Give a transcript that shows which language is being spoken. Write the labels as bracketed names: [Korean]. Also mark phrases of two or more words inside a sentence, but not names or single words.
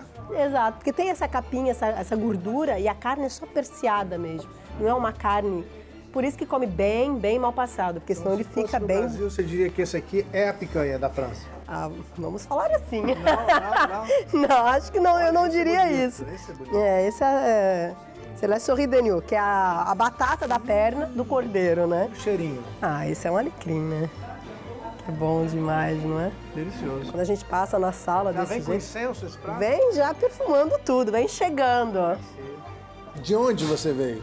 [Portuguese] Exato, porque tem essa capinha, essa gordura e a carne é só perseada mesmo. Não é uma carne... Por isso que come bem mal passado, porque senão ele fica bem... No Brasil, você diria que esse aqui é a picanha da França? Ah, vamos falar assim. Não. Não, acho que não, eu não diria isso. Esse é bonito. Esse é [French] la souris d'agneau, [Portuguese] que é a batata da perna do cordeiro, né? O cheirinho. Ah, esse é um alecrim, né? É bom demais, não é? Delicioso. Quando a gente passa na sala Já desse vem com jeito... incenso esse prato? Vem já perfumando tudo, vem chegando, ó. De onde você veio?